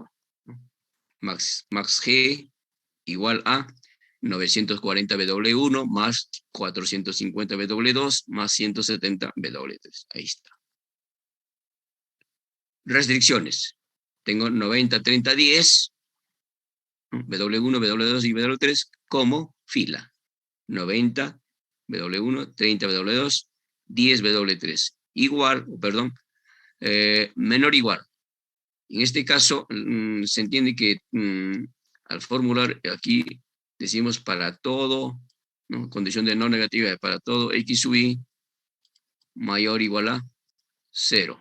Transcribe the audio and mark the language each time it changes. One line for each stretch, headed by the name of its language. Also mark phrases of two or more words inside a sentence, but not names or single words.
Spanish: Max G igual a 940 W1 más 450 W2 más 170 W3. Ahí está. Restricciones. Tengo 90, 30, 10, W1, W2 y W3 como fila. 90, W1, 30, W2, 10, W3. Igual, perdón, menor o igual. En este caso, se entiende que al formular aquí decimos para todo, ¿no? Condición de no negativa para todo X sub I mayor o igual a 0.